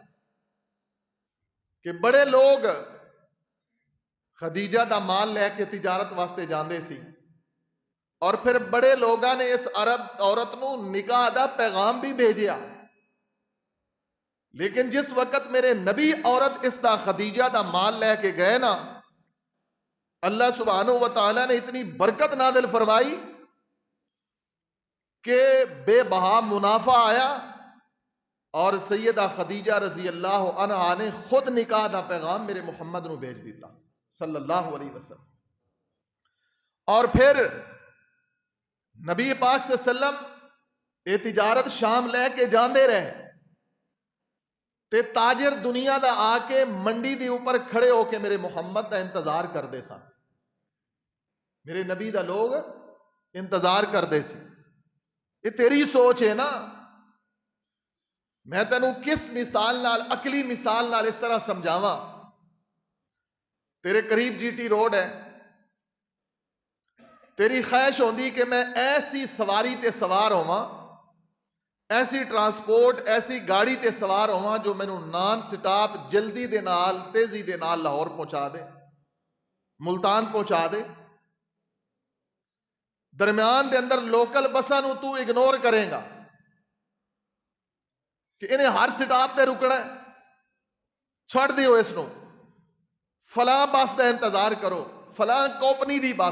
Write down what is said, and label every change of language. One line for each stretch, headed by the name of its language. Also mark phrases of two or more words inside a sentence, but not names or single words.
Punjabi: ਕਿ ਬੜੇ ਲੋਗ ਖਦੀਜਾ ਦਾ ਮਾਲ ਲੈਕੇ ਤਿਜਾਰਤ ਵਾਸਤੇ ਜਾਂਦੇ ਸੀ, ਔਰ ਫਿਰ ਬੜੇ ਲੋਗਾਂ ਨੇ ਇਸ ਅਰਬ ਔਰਤ ਨੂੰ ਨਿਕਾਹ ਦਾ ਪੈਗਾਮ ਵੀ ਭੇਜਿਆ। ਲੇਕਿਨ ਜਿਸ ਵਕਤ ਮੇਰੇ ਨਬੀ ਔਰਤ ਇਸ ਦਾ ਖਦੀਜਾ ਦਾ ਮਾਲ ਲੈਕੇ ਗਏ ਨਾ,
Arabic: الله سبحانه وتعالى
Punjabi: ਨੇ ਇਤਨੀ ਬਰਕਤ ਨਾਜ਼ਿਲ ਫਰਮਾਈ ਕਿ ਬੇਬਹਾ ਮੁਨਾਫਾ ਆਇਆ, ਔਰ ਸੱਯਦਾ ਖਦੀਜਾ
Arabic: رضي الله عنها
Punjabi: ਨੇ ਖੁਦ ਨਿਕਾਹ ਦਾ ਪੈਗਾਮ ਮੇਰੇ ਮੁਹੰਮਦ ਨੂੰ ਭੇਜ ਦਿੱਤਾ
Arabic: صلى الله عليه وسلم.
Punjabi: ਔਰ ਫਿਰ ਨਬੀ ਪਾਕ
Arabic: صلى الله عليه وسلم
Punjabi: ਯੇ ਤਿਜਾਰਤ ਸ਼ਾਮ ਲੈਕੇ ਜਾਤੇ ਰਹੇ, ਤੇ ਤਾਜਿਰ ਦੁਨੀਆ ਦਾ ਆਕੇ ਮੰਡੀ ਦੇ ਉੱਪਰ ਖੜ੍ਹੇ ਹੋਕੇ ਮੇਰੇ ਮੁਹੰਮਦ ਦਾ ਇੰਤਜ਼ਾਰ ਕਰਤੇ ਸਨ। ਮੇਰੇ ਨਬੀ ਦਾ ਲੋਗ ਇੰਤਜ਼ਾਰ ਕਰਤੇ ਸੀ। ਯੇ ਤੇਰੀ ਸੋਚ ਹੈ ਨਾ, ਮੈਂ ਤੈਨੂੰ ਕਿਸ ਮਿਸਾਲ ਨਾਲ, ਅਕਲੀ ਮਿਸਾਲ ਨਾਲ ਇਸ ਤਰ੍ਹਾਂ ਸਮਝਾਵਾਂ। ਤੇਰੇ ਕਰੀਬ ਜੀਟੀ ਰੋਡ ਹੈ, ਤੇਰੀ ਖ਼ਾਹਿਸ਼ ਹੋਂਦੀ ਕਿ ਮੈਂ ਐਸੀ ਸਵਾਰੀ ਤੇ ਸਵਾਰ ਹੋਵਾਂ, ਐਸੀ ਟ੍ਰਾਂਸਪੋਰਟ, ਐਸੀ ਗੱਡੀ ਤੇ ਸਵਾਰ ਹੋਵਾਂ ਜੋ ਮੈਨੂੰ
English: non stop
Punjabi: ਜਲਦੀ ਦੇ ਨਾਲ, ਤੇਜ਼ੀ ਦੇ ਨਾਲ ਲਾਹੌਰ ਪਹੁੰਚਾ ਦੇ, ਮੁਲਤਾਨ ਪਹੁੰਚਾ ਦੇ। ਦਰਮਿਆਨ ਦੇ ਅੰਦਰ ਲੋਕਲ ਬੱਸਾਂ ਨੂੰ ਤੂੰ ਇਗਨੋਰ ਕਰੇਗਾ ਕਿ ਇਨ੍ਹਾਂ ਹਰ ਸਟਾਪ ਤੇ ਰੁਕਣਾ ਹੈ, ਛੱਡ ਦਿਓ ਇਸਨੂੰ, ਫਲਾਂ ਬੱਸ ਕਾ ਇੰਤਜ਼ਾਰ ਕਰੋ, ਫਲਾਂ ਕੰਪਨੀ ਦੀ ਬੱਸ।